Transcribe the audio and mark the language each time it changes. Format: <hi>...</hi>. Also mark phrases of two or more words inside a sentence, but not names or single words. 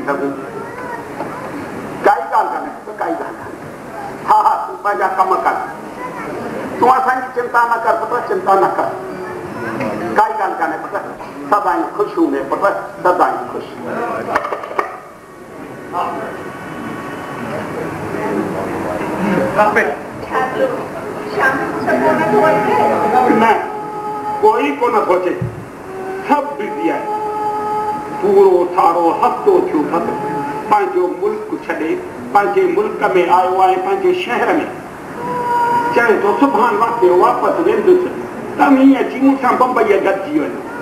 <sd>सघूं काई ॻाल्हि कान्हे हा तूं पंहिंजा कम कर तूं असांजी चिंता न कर पुत्र चिंता न कर काई ॻाल्हि कान्हे पुत्र सदाईं ख़ुशि हूंदे पुत्र सदाईं ख़ुशि न कोई को नथो अचे सभु बिज़ी आहे पूरो सारो हफ़्तो थियो अथसि पंहिंजो मुल्क छॾे पंहिंजे मुल्क में आयो आहे पंहिंजे शहर में चए थो सुभाणे वापसि वेंदुसि त हीअं अची मूंसां बम्बईअ गॾिजी वञो</sd>